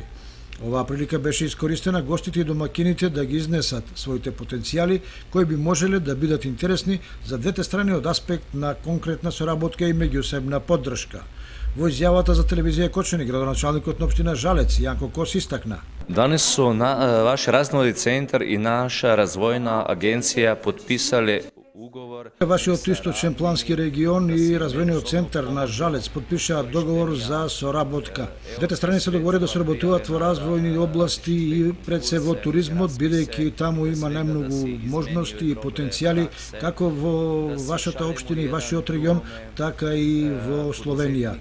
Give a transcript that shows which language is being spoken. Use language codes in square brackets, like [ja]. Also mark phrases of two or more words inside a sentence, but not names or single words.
[mk] Оваа прилика беше искористена гостите и домакините да ги изнесат своите потенцијали кои би можеле да бидат интересни за двете страни од аспект на конкретна соработка и меѓусебна поддршка. Во изјавата за телевизија Кочани, градоначалникот на општина Жалец Јанко Кос истакна: [hr] Danas su vaš razvojni centar i naša razvojna agencija potpisali ugovor. [mk] Вашиот источен плански регион и развојниот центар на Жалец подпишаа договор за соработка. Двете страни се договорија да соработуваат во развојни области и пред се во туризмот, бидејќи таму има најмногу можности и потенцијали како во вашата општина и вашиот регион, така и во Словенија.